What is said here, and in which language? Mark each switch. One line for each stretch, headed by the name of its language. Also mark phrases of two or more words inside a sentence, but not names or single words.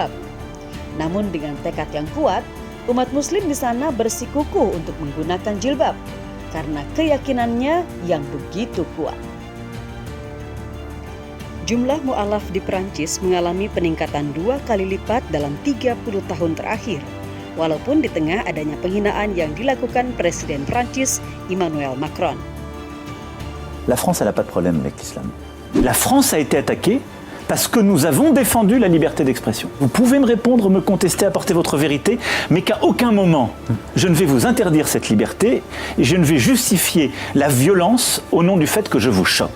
Indonesian: Namun dengan tekad yang kuat, umat Muslim di sana bersikukuh untuk menggunakan jilbab karena keyakinannya yang begitu kuat. Jumlah mu'alaf di Prancis mengalami peningkatan 2 kali lipat dalam 30 tahun terakhir. Walaupun di tengah adanya penghinaan yang dilakukan Presiden Prancis Emmanuel Macron.
French: La France n'a pas de problème avec l'islam. La France a été attaquée parce que nous avons défendu la liberté d'expression. Vous pouvez me répondre, me contester, apporter votre vérité, mais qu'à aucun moment je ne vais vous interdire cette liberté et je ne vais justifier la violence au nom du fait que je vous choque.